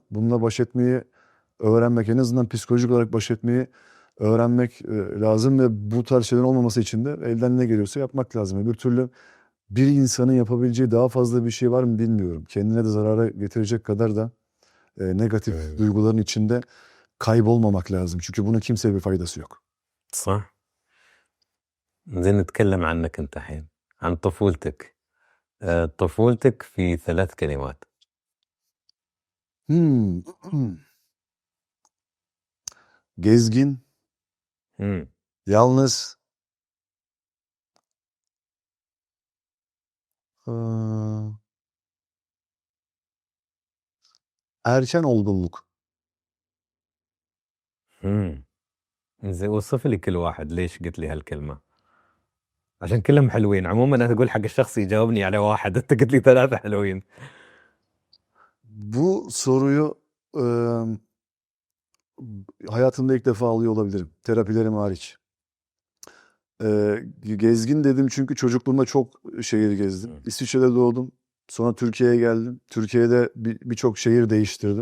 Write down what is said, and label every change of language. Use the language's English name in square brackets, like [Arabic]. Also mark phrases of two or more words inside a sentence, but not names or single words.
[Turkish] Bununla baş etmeyi öğrenmek, en azından psikolojik olarak baş etmeyi öğrenmek lazım ve bu tarz şeylerin olmaması için de elden ne geliyorsa yapmak lazım. Öbür türlü bir insanın yapabileceği daha fazla bir şey var mı bilmiyorum. Kendine de zarara getirecek kadar da negatif duyguların içinde kaybolmamak lazım. Çünkü bunun kimseye bir faydası yok. [Arabic] صح. زين نتكلم عنك انت الحين عن طفولتك. طفولتك في 3 كلمات. [Turkish] Hmm. Gezgin, مم. yalnız, erken olgunluk. [Arabic] زين وصف لي كل واحد ليش قلت لي هالكلمة؟ عشان كلهم حلوين. عموما انا اقول حق الشخص يجاوبني على واحد، انت قلت لي 3 حلوين. [Turkish] Bu soruyu hayatımda ilk defa alıyor olabilirim. Terapilerim hariç. Gezgin dedim çünkü çocukluğumda çok şehir gezdim. İsviçre'de doğdum. Sonra Türkiye'ye geldim. Türkiye'de birçok şehir değiştirdim.